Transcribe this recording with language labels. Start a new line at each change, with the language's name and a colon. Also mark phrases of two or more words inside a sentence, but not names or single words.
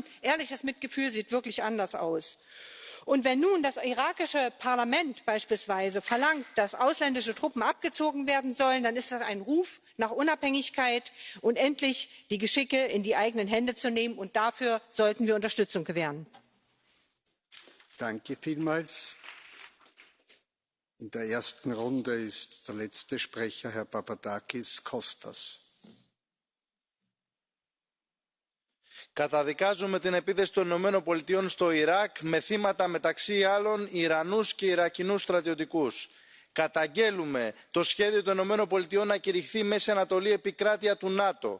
German: Ehrliches Mitgefühl sieht wirklich anders aus. Und wenn nun das irakische Parlament beispielsweise verlangt, dass ausländische Truppen abgezogen werden sollen, dann ist das ein Ruf nach Unabhängigkeit und endlich die Geschicke in die eigenen Hände zu nehmen. Und dafür sollten wir Unterstützung gewähren. Danke vielmals. In der ersten Runde ist der letzte Sprecher Herr Papadakis Kostas.
Greek: Καταδικάζουμε την επίθεση των Ηνωμένων Πολιτειών στο Ιράκ με θύματα μεταξύ άλλων Ιρανούς και Ιρακινούς στρατιωτικούς. Καταγγέλουμε το σχέδιο των Ηνωμένων Πολιτειών να κηρυχθεί Μέση Ανατολή επικράτεια του ΝΑΤΟ.